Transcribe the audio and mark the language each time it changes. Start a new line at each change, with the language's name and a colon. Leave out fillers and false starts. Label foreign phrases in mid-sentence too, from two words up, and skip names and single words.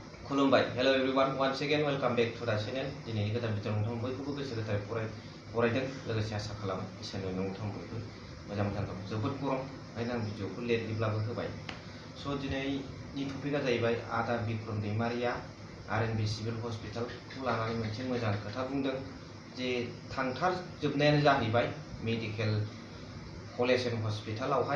Bodo: खुलुमबाय
English: hello everyone once again welcome back to the channel
Bodo: दिनैनि गोदान भिडिअ नोंथां बयखौबो गोसो गोथारै फरायदों लोगोसे आसा खालामो इसोरनो नोंथां बयबो मोजां दं जोबोद गरम ओंखायनो आं भिडिअखौ लेटलिब्लाबो होबाय स' दिनैनि टपिकआ जाहैबाय आदा बिक्रम दैमारिया आरएनबि सिभिल हस्पिटालखौ लानानै मोनसे मोजां खोथा बुंदों जे थांथारजोबनायानो जाहैबाय
English: medical college and
Bodo: हस्पिटालावहाय